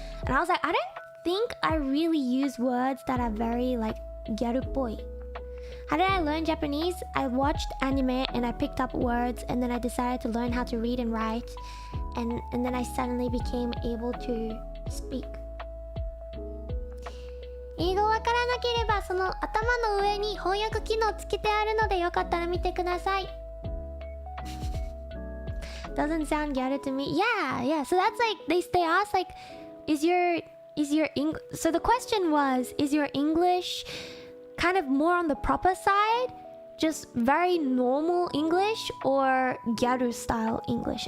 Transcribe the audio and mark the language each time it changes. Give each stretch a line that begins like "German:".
English: And I was like, I don't think I really use words that are very like gyaru-poi. How did I learn Japanese? I watched anime and I picked up words, and then I decided to learn how to read and write, and then I suddenly became able to speak.
Japanese: 英語わからなければその頭の上に翻訳機能つけてあるのでよかったら見てください。
English: Doesn't sound gyaru to me. Yeah. So that's like they asked like, is your so the question was, is your English kind of more on the proper side, just very normal English, or gyaru style English?